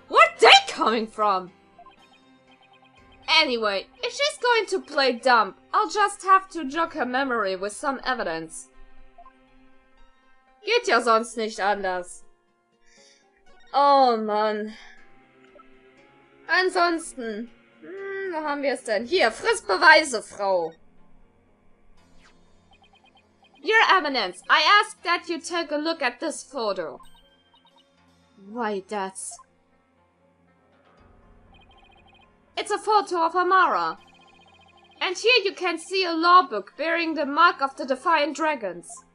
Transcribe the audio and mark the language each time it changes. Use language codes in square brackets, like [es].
[en] Where'd they coming from? Anyway, if she's going to play dumb, I'll just have to jog her memory with some evidence. [de] Geht ja sonst nicht anders. Oh Mann. Ansonsten, wo haben wir es denn? Hier, friss Beweise, Frau. [en] Your Eminence, I ask that you take a look at this photo. Why, that's... It's a photo of Amara. And here you can see a law book bearing the mark of the Defiant Dragons.